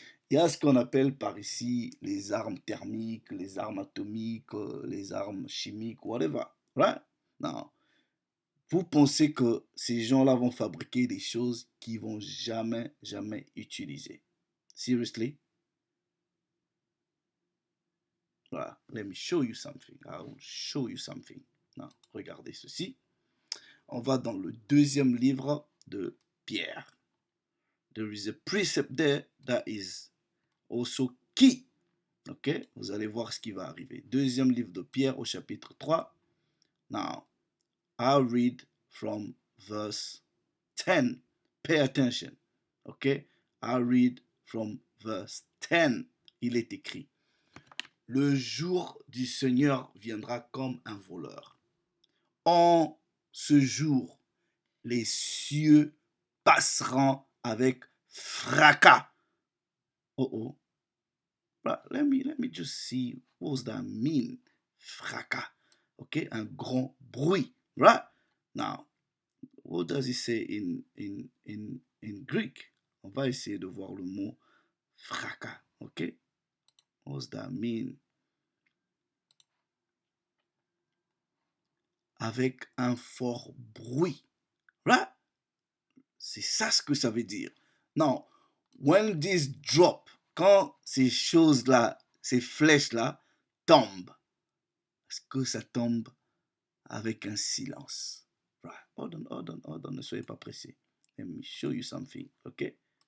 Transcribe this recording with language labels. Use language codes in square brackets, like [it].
[fr] Il y a ce qu'on appelle par ici les armes thermiques, les armes atomiques, les armes chimiques, whatever. Right? Non. Vous pensez que ces gens-là vont fabriquer des choses qu'ils vont jamais utiliser? [en] Seriously? [fr] Voilà. [en] Let me show you something. I will show you something. [fr] Non, regardez ceci. On va dans le deuxième livre de Pierre. [en] There is a precept there that is also key. [fr] Ok, vous allez voir ce qui va arriver. Deuxième livre de Pierre au chapitre 3. [en] Now, I'll read from verse 10. Pay attention. Ok, I'll read from verse 10. [fr] Il est écrit: le jour du Seigneur viendra comme un voleur. En ce jour, les cieux passeront avec fracas. Oh oh. [en] Let me just see what does that mean. Fracas. Okay, un grand bruit. Right? Now, what does it say in Greek? [fr] On va essayer de voir le mot fracas. [en] Okay? What does that mean? [fr] Avec un fort bruit. Right? C'est ça ce que ça veut dire. Now, when this drop, quand ces choses-là, ces flèches-là tombent, est-ce que ça tombe avec un silence? Right. Hold on, ne soyez pas pressé. [en] Let me show you something, okay?